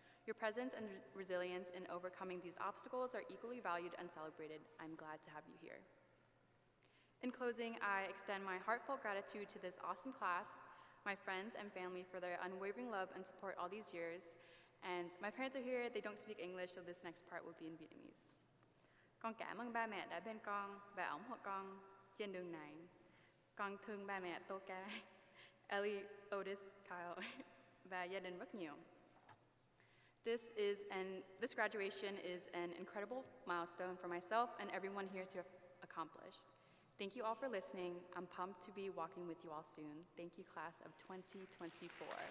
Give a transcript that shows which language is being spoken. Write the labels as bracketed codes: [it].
[en] Your presence and resilience in overcoming these obstacles are equally valued and celebrated. I'm glad to have you here. In closing, I extend my heartfelt gratitude to this awesome class, my friends and family for their unwavering love and support all these years, and my parents are here. They don't speak English, so this next part will be in Vietnamese. [vi] Con cảm ơn ba mẹ đã bên con và ủng hộ con trên đường này. Con thương ba mẹ Toka, Ellie, Otis, Kyle, và gia đình rất nhiều. [en] This graduation is an incredible milestone for myself and everyone here to accomplish. Thank you all for listening. I'm pumped to be walking with you all soon. Thank you, class of 2024.